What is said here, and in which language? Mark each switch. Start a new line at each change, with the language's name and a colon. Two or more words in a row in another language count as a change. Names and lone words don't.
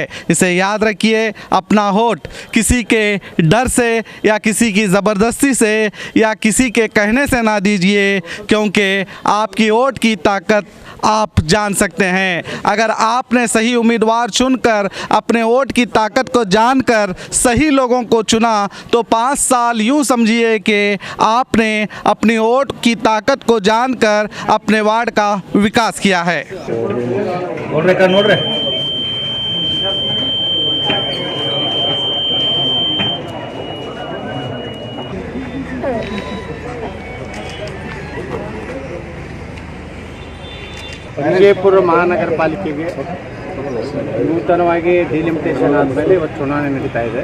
Hindi: इसे याद रखिए, अपना वोट किसी के डर से या किसी की ज़बरदस्ती से या किसी के कहने से ना दीजिए, क्योंकि आपकी वोट की ताकत आप जान सकते हैं। अगर आपने सही उम्मीदवार चुनकर अपने वोट की ताकत को जानकर सही लोगों को चुना, तो 5 साल यूँ समझिए कि आपने अपनी वोट की ताकत को जानकर अपने वार्ड का विकास किया है।
Kannada: ವಿಜಯಪುರ ಮಹಾನಗರ ಪಾಲಿಕೆಗೆ ನೂತನವಾಗಿ ಡಿಲಿಮಿಟೇಷನ್ ಆದಮೇಲೆ ಇವತ್ತು ಚುನಾವಣೆ ನಡೀತಾ ಇದೆ.